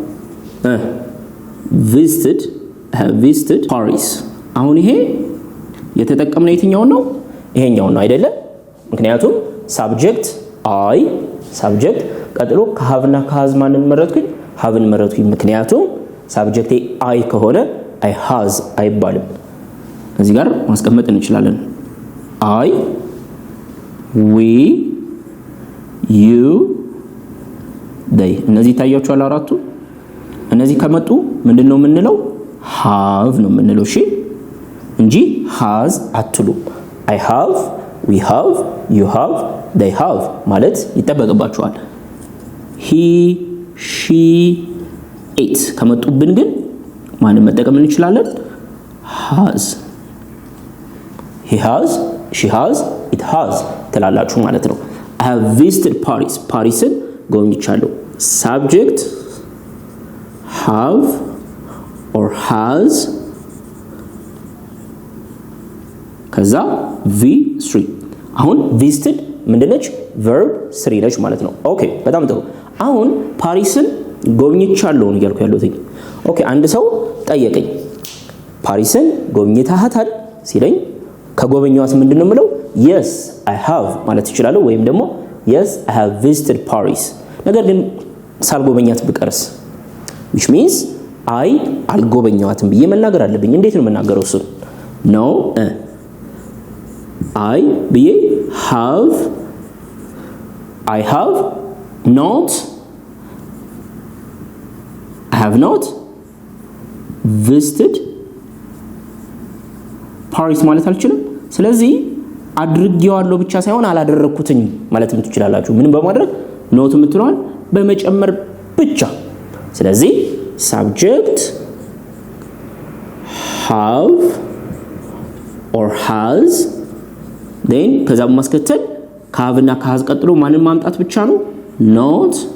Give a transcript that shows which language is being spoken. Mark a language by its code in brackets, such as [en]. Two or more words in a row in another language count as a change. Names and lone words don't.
[en] visited Paris [am] አሁን ይሄ የተጠቀምነው የትኛው ነው ይሄኛው ነው አይደለ ምክንያቱም [en] subject I subject [am] ቀጥሎ ከሃቭ እና ከሃዝ ማንን መረጥኩኝ ሃቭን መረጥኩኝ ምክንያቱም [en] subject I [am] ከሆነ [en] I has [am] አይባልም እዚህ ጋር ማስቀመጥ እንችላለን [en] I we you they [am] እነዚህ ታያችኋል አራቱ እነዚህ ከመጡ ምንድነው የምንለው have ነው የምንለው እሺ እንጂ [en] has አትሉ I have we have you have they have [am] ማለት ይጠበቅባችኋል [en] he she it [am] ከመጡብን ግን ማንን መጠቀም እንችላለን [en] has he has she has it has [am] ተላላችሁ ማለት ነው [en] I have visited Paris [am] ፓሪስን ጎብኝቻለሁ [en] subject have or has [am] ከዛ v3 አሁን visited ምንድነች [en] verb 3 [am] ነች ማለት ነው ኦኬ በጣም ጥሩ አሁን ፓሪስን ጎብኝቻለሁ ነው ያልኩ ያለሁት ኦኬ አንድ ሰው ጠየቀኝ ፓሪስን ጎብኝታሃታል ሲለኝ ከጎበኛዋት ምንድነው ምለው [en] yes I have [am] ማለት ይችላል ወይም ደግሞ [en] yes I have visited Paris [am] ነገር ግን ሳልጎበኛት ብቀርስ [en] which means I [am] አልጎበኛዋትም ብዬ መናገር አለብኝ እንዴት ነው መናገረው እሱ no I ብዬ [en] I have not visited Paris [am] ማለት አልችልም ስለዚህ አድርጌዋለሁ ብቻ ሳይሆን አላደረኩትኝ ማለት ትችላላችሁ ምን በማድረግ ኖት የምትለዋል በመጨመር ብቻ ስለዚህ subject [en] have or has then [am] ከዛ በማስከተል have እና has ቀጥሎ ማንን ማምጣት ብቻ ነው not